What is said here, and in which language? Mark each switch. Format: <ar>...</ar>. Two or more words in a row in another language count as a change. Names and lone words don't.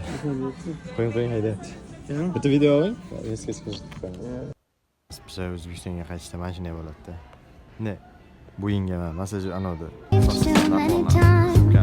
<uz>Koyun haydayapti. Bitta video oling. Eski Biz O'zbekistonga qaytishda mana shunday bo'ladi. Ne? Bo'yinga masaj anavdi.</uz> <en>Too many times.</en>